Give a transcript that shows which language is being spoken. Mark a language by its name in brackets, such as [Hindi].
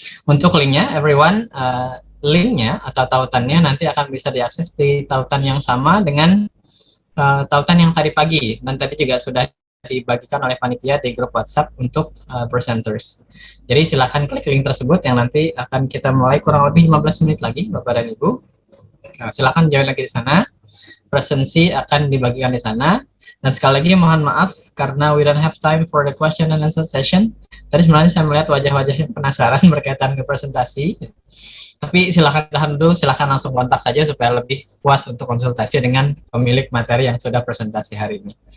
[Indonesian] Untuk linknya, everyone, linknya atau tautannya nanti akan bisa diakses di tautan yang sama dengan tautan yang tadi pagi, dan tadi juga sudah dibagikan oleh panitia di grup WhatsApp untuk presenters. Jadi silakan klik link tersebut yang nanti akan kita mulai kurang lebih 15 menit lagi, Bapak dan Ibu. Nah, silakan join lagi di sana. Presensi akan dibagikan di sana. Dan sekali lagi mohon maaf karena [English] we don't have time for the question and answer session. [Indonesian] Tadi sebenarnya saya melihat wajah-wajah yang penasaran berkaitan ke presentasi. Tapi silakan tahan dulu, silakan langsung kontak saja supaya lebih puas untuk konsultasi dengan pemilik materi yang sudah presentasi hari ini.